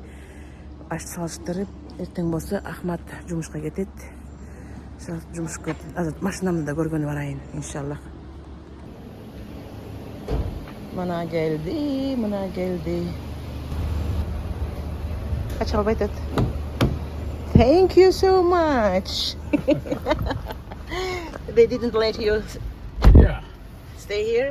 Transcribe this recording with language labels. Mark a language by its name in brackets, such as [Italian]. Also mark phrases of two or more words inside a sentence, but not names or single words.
[Kyrgyz] Аш салыштырып, эртең болсо Ахмат жумушка кетет. Жумушка машинамды да көргөнү барайын, [Arabic] إن شاء الله. [Kyrgyz] Мына келди. Кача албайт эт. [English] Thank you so much. They didn't let you Yeah. stay here?